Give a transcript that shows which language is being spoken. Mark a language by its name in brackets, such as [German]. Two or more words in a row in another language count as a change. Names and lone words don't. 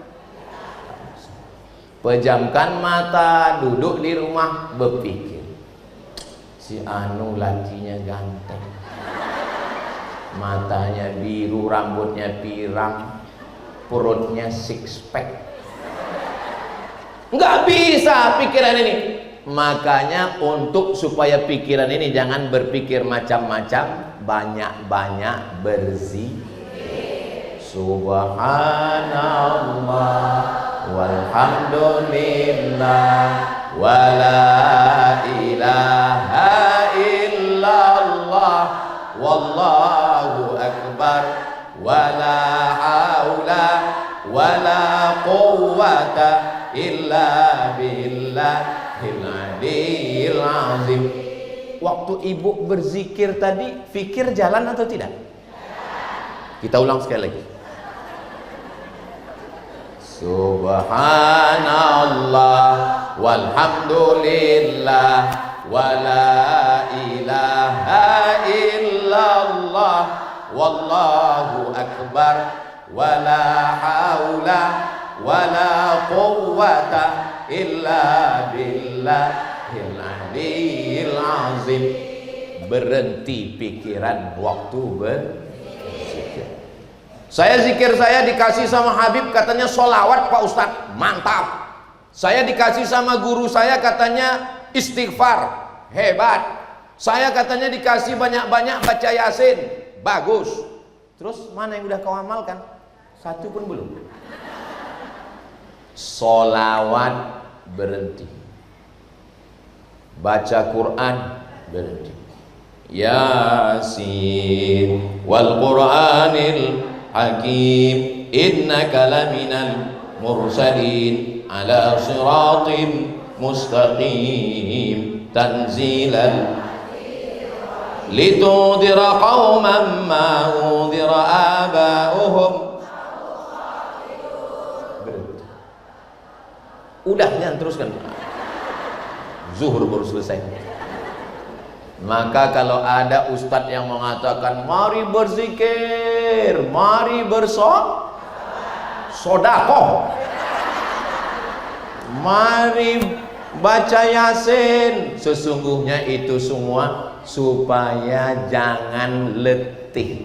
[Indonesian] Pejamkan mata, duduk di rumah berpikir, si anu lakinya ganteng, matanya biru, rambutnya pirang, perutnya [English] six pack. [Indonesian] Nggak bisa pikiran ini. Makanya untuk supaya pikiran ini jangan berpikir macam-macam, banyak-banyak berzikir. [Arabic] سبحان الله والحمد لله ولا إله إلا الله والله أكبر ولا حول ولا قوة إلا بالله العلي العظيم. [Indonesian] Waktu ibu berzikir tadi, fikir jalan atau tidak? Kita ulang sekali lagi. [Arabic] سبحان الله والحمد لله ولا إله إلا الله والله أكبر ولا حول ولا قوة إلا بالله العلي العظيم. [Indonesian] Berhenti pikiran waktu berzikir. Saya zikir, saya dikasih sama Habib katanya solawat Pak Ustadz, mantap. Saya dikasih sama guru saya katanya istighfar, hebat. Saya katanya dikasih banyak-banyak baca Yasin, bagus. Terus mana yang udah kau amalkan? Satu pun belum. Solawat berhenti, baca Quran berhenti. [Arabic] يس والقرآن الحكيم إنك لمن المرسلين على صراط مستقيم تنزيلا لتنذر قوما ما أنذر آباؤهم. [Indonesian] Udah, jangan teruskan. Zuhur baru selesai. Maka kalau ada ustadz yang mengatakan mari berzikir, mari bersodakoh, mari baca Yasin, sesungguhnya itu semua supaya jangan letih.